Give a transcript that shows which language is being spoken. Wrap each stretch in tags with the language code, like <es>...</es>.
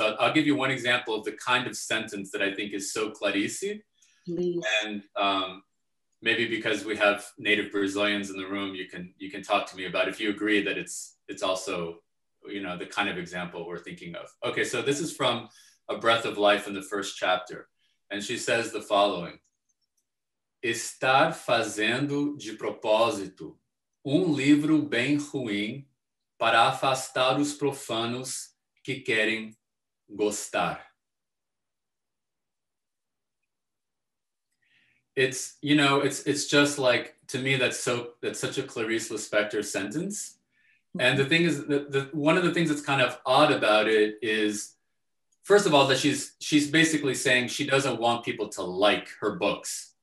<en>So I'll give you one example of the kind of sentence that I think is so Clarice. Please. And maybe because we have native Brazilians in the room, you can talk to me about if you agree that it's also, you know, the kind of example we're thinking of. Okay, so this is from A Breath of Life in the first chapter. And she says the following:</en> <pt>estar fazendo de propósito livro bem ruim para afastar os profanos que querem gostar.</pt> <en>It's, you know, it's just like, to me, that's such a Clarice Lispector sentence. And the thing is, one of the things that's kind of odd about it is, first of all, that she's basically saying she doesn't want people to like her books.</en>